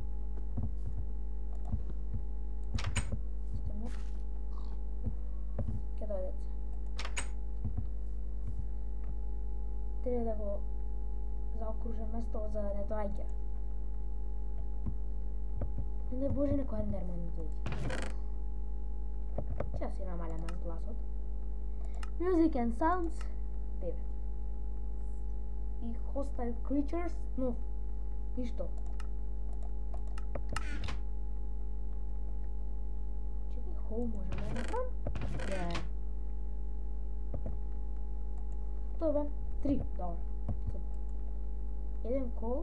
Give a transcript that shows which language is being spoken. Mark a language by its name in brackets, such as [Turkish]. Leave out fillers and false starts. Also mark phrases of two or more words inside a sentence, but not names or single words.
[Macedonian] Ќе дојдат. Треба да го заокружам место за да не доаѓа. Не боже, некој ендерман да дојде. Ќе си намалям гласот. [English] Music and sounds 9. [Macedonian] И [English] hostile creatures, [Macedonian] но ништо. Чекај, хол можем да направам? Не. Тоа бе, 3, добро. Еден кол.